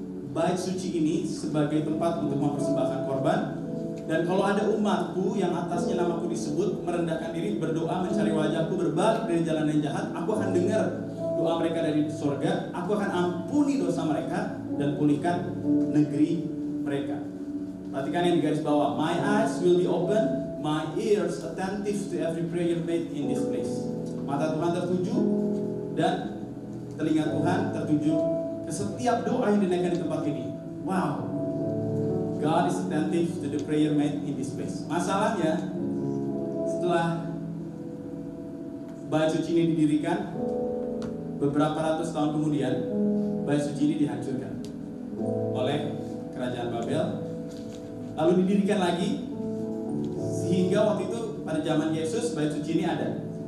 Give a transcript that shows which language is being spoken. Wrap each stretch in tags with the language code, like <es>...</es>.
<id>bait suci ini sebagai tempat untuk mempersembahkan korban. Dan kalau ada umatku yang atasnya namaku disebut, merendahkan diri, berdoa, mencari wajahku, berbalik dari jalan yang jahat, aku akan dengar doa mereka dari surga, aku akan ampuni dosa mereka dan pulihkan negeri mereka. Perhatikan yang di garis bawah.</id> <en>My eyes will be open, my ears attentive to every prayer made in this place.</en> <id>Mata Tuhan tertuju dan telinga Tuhan tertuju ke setiap doa yang dinaikkan di tempat ini.</id> <en>Wow, God is attentive to the prayer made in this place.</en> <id>Masalahnya, setelah bait suci ini didirikan, beberapa ratus tahun kemudian, bait suci ini dihancurkan oleh kerajaan Babel. Lalu didirikan lagi, sehingga waktu itu pada zaman Yesus bait suci ini ada.</id>